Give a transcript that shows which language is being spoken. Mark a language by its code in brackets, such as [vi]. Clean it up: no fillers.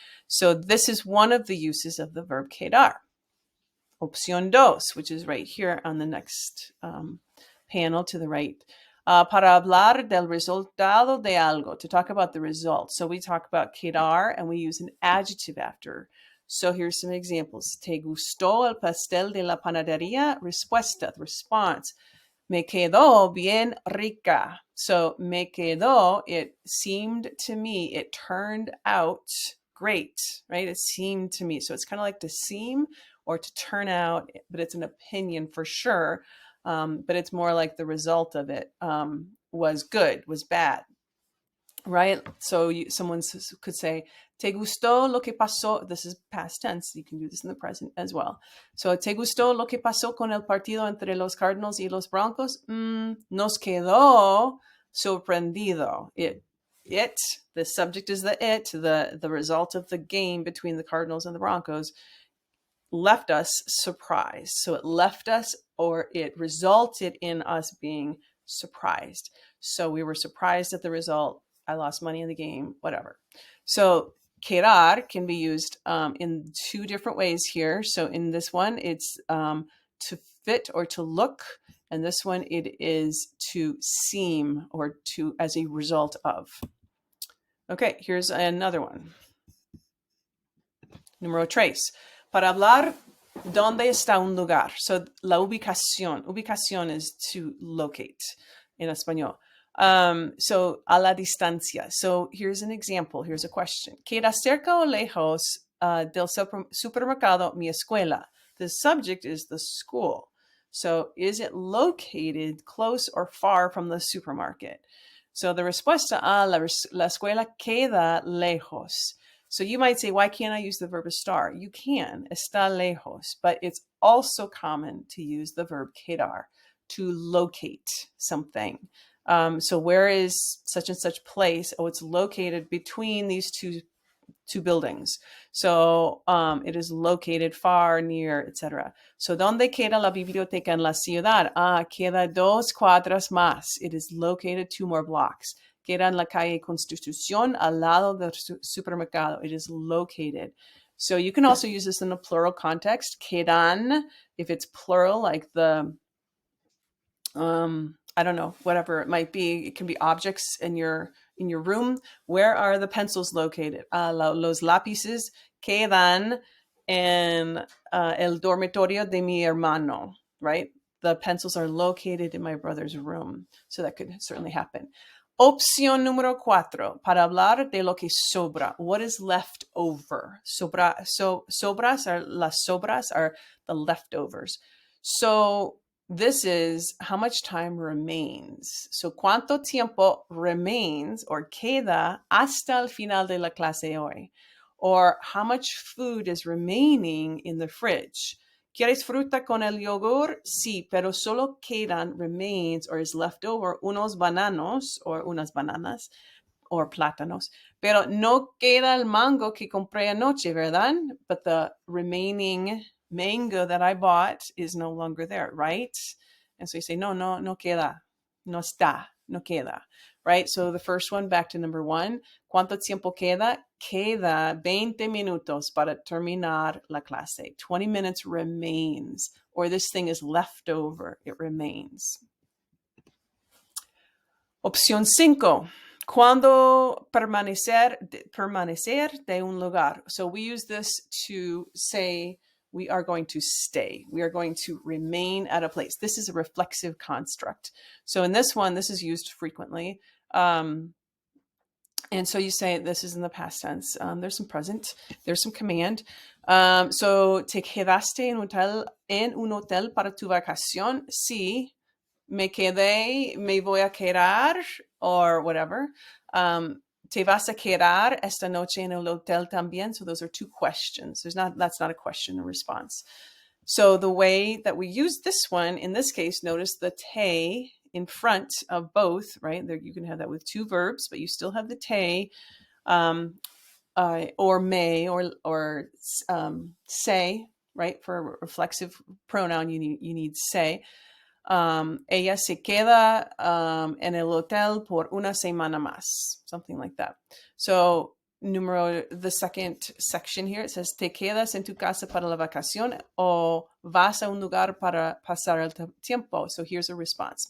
[en] So this is one of the uses of the verb quedar. [es] Opción dos, [en] which is right here on the next panel to the right. [es] Para hablar del resultado de algo, [en] to talk about the result. So we talk about quedar and we use an adjective after. So here's some examples. [es] ¿Te gustó el pastel de la panadería? Respuesta, [en] response. [es] Me quedó bien rica. [en] So me quedó, it seemed to me, it turned out great, right? It seemed to me. So it's kind of like to seem or to turn out, but it's an opinion for sure. But it's more like the result of it was good, was bad. right? So someone could say, [es] ¿Te gustó lo que pasó? [en] This is past tense. You can do this in the present as well. [es] So, ¿te gustó lo que pasó con el partido entre los Cardinals y los Broncos? Nos quedó sorprendido. [en] The subject is the result of the game between the Cardinals and the Broncos left us surprised. So it left us, or it resulted in us being surprised. So we were surprised at the result. I lost money in the game, whatever. So quedar can be used in two different ways here. So in this one, it's to fit or to look. And this one, it is to seem or to as a result of. Okay, here's another one. [es] Número 3. Para hablar dónde está un lugar. So la ubicación. [en] Ubicación is to locate in español. So [es] a la distancia. [en] So here's an example. Here's a question. [es] ¿Queda cerca o lejos del supermercado mi escuela? [en] The subject is the school. So is it located close or far from the supermarket? [es] So the respuesta a la escuela queda lejos. [en] So you might say, why can't I use the verb estar? You can, [es] está lejos, [en] but it's also common to use the verb quedar, to locate something. So where is such and such place? Oh, it's located between these two buildings. So it is located far, near, etc. [es] So ¿dónde queda la biblioteca en la ciudad? Queda 2 cuadras más. [en] It is located 2 more blocks. [es] Queda en la calle Constitución al lado del supermercado. [en] It is located. So you can also use this in a plural context. Quedan, if it's plural, like the, I don't know, whatever it might be. It can be objects in your room. Where are the pencils located? [es] Los lápices quedan en el dormitorio de mi hermano, right? [en] The pencils are located in my brother's room. So that could certainly happen. [es] Opción número 4, para hablar de lo que sobra. [en] What is left over? Sobras are [es] las sobras [en] are the leftovers. So this is how much time remains. [es] So cuánto tiempo [en] remains or [es] queda hasta el final de la clase hoy. [en] Or how much food is remaining in the fridge. [es] ¿Quieres fruta con el yogur? Sí, pero solo quedan, [en] remains, or is left over, [es] unos bananos, or unas bananas, or plátanos. Pero no queda el mango que compré anoche, ¿verdad? [en] But the remaining mango that I bought is no longer there, right? And so you say, [es] no queda, no está, no queda, right? [en] So the first one, back to number 1, [es] ¿cuánto tiempo queda? Queda 20 minutos para terminar la clase. [en] 20 minutes remains, or this thing is left over, it remains. [es] Opción 5. Cuando permanecer de un lugar. [en] So we use this to say we are going to stay. We are going to remain at a place. This is a reflexive construct. So in this one, this is used frequently. And so you say this is in the past tense. There's some present. There's some command. [es] So te quedaste en un hotel para tu vacación. Sí. Me quedé, me voy a quedar, [en] or whatever. [es] Te vas a quedar esta noche en el hotel también. [en] So those are 2 questions. That's not a question or response. So the way that we use this one, in this case, notice the te in front of both, right? There, you can have that with 2 verbs, but you still have the te, or may, or say, right? For a reflexive pronoun, you need say. [es] Ella se queda en el hotel por una semana más, [en] something like that. [es] So the second section here, it says, ¿te quedas en tu casa para la vacación o vas a un lugar para pasar el tiempo? So here's a response.